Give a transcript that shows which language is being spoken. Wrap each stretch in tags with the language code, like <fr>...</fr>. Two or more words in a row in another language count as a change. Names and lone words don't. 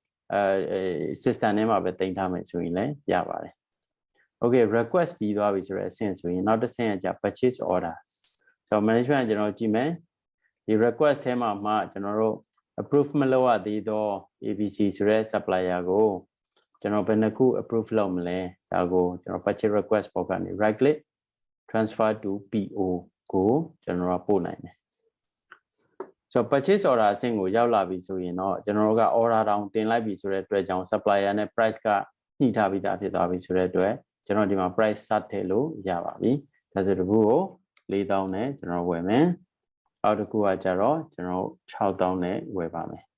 <my>system ထဲမှာပဲတင်ထားမယ်ဆိုရင်လည်းရပါတယ် okay request ပြီးသွားပြီဆိုတဲ့အဆင့်ဆိုရင်နောက်တစ်ဆင့်ကကြ</my> <en>purchase order</en> <my>ဆိုတော့ management ကျွန်တော်ကြည့်မယ်ဒီ request ထဲမှာမှ ကျွန်တော်တို့ approve မလုပ်ရသေးသော ABC ဆိုတဲ့ supplier ကိုကျွန်တော်ဘယ်နှခု approve လုပ်မလဲဒါကိုကျွန်တော်</my> <en>purchase request</en> <my>ပေါ် ကနေ</my> <en>right click transfer to PO</en> <my>ကိုကျွန်တော်ပို့နိုင်တယ်ဆိုတော့</my> <en>purchase order</en> <my>အဆင့်ကိုရောက်လာပြီဆိုရင်တော့ကျွန်တော်တို့က order တောင်တင်လိုက်ပြီဆိုတဲ့အတွက်ကြောင့် supplier နဲ့ price ကညှိထားပြီးသားဖြစ်သွားပြီဆိုတဲ့အတွက်ကျွန်တော်ဒီမှာ price စထည့်လို့ရပါပြီဒါဆိုတခုကို4000နဲ့ကျွန်တော်ဝယ်မယ်အောက်တစ်ခုကကြတော့ကျွန်တော်6000နဲ့ဝယ်ပါမယ်</my>